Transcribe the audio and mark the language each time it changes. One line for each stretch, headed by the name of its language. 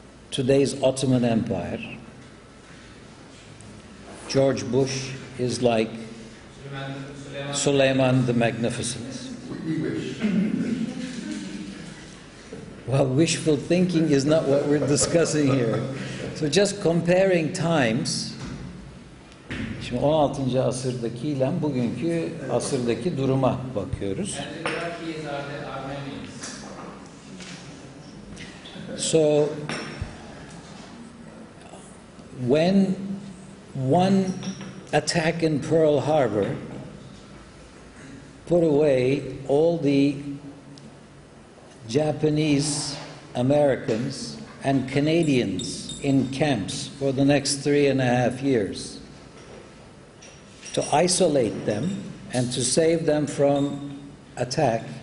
English: Today's Ottoman Empire, George Bush is like Suleiman the Magnificent. We wish. Well, wishful thinking is not what we're discussing here. So just comparing times,
Turkish: şimdi 16. asırdakiyle bugünkü asırdaki duruma bakıyoruz.
English: and the Iraqis are the Armenians. So when one attack in Pearl Harbor put away all the Japanese Americans and Canadians in camps for the next 3.5 years, to isolate them and to save them from attack